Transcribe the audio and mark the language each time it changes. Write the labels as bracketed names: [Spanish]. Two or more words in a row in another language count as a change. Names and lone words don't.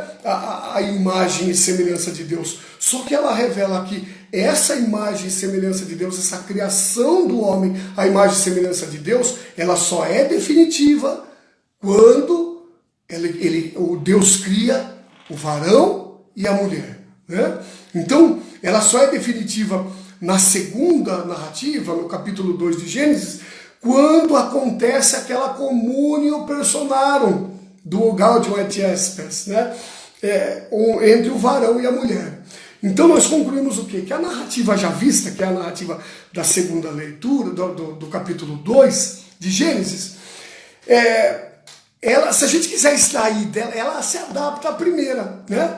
[Portuguese] A imagem e semelhança de Deus. Só que ela revela que essa imagem e semelhança de Deus, essa criação do homem, a imagem e semelhança de Deus, ela só é definitiva quando o Deus cria o varão e a mulher, né? Então, ela só é definitiva na segunda narrativa, no capítulo 2 de Gênesis, quando acontece aquela [Latin] communio personarum [Portuguese] do Gaudium et Spes, né? Entre o varão e a mulher. Então nós concluímos o quê? Que a narrativa já vista, que é a narrativa da segunda leitura, do capítulo 2 de Gênesis, ela, se a gente quiser extrair dela, ela se adapta à primeira, né?